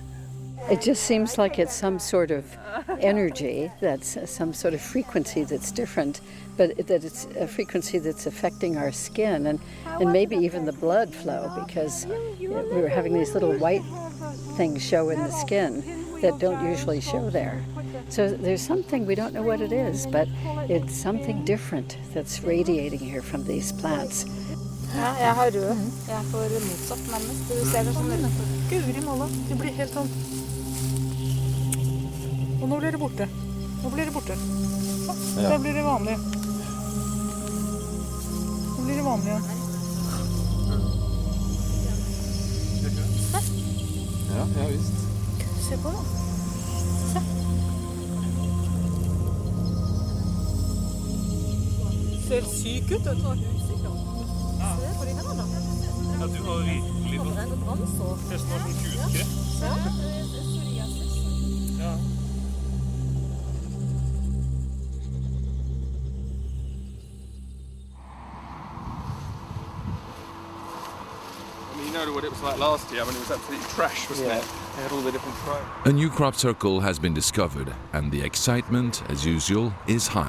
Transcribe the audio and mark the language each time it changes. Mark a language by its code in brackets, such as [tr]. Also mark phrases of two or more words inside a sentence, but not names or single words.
[en] It just seems like it's some sort of energy, that's some sort of frequency that's different, but that it's a frequency that's affecting our skin and maybe even the blood flow, because we were having these little white things show in the skin that don't usually show there. So there's something, we don't know what it is, but it's something different that's radiating here from these plants. [no] Ja, jeg har rød. Jeg får motsatt nærmest. Du ser det sånn Guri malla, det blir helt sånn. Og nå blir det borte. Nå blir det borte. Ja. Da blir det vanlig. Nå blir det vanlig igjen. Ja, ja visst. Se på det. Se. Ser syk ut, vet du. Ja, du har virkelig nesten var sånn hudkreft. Ja. [en] You know what it was like last year when it was absolutely trash, wasn't it? They had all the different throws. A new crop circle has been discovered, and the excitement, as usual, is high.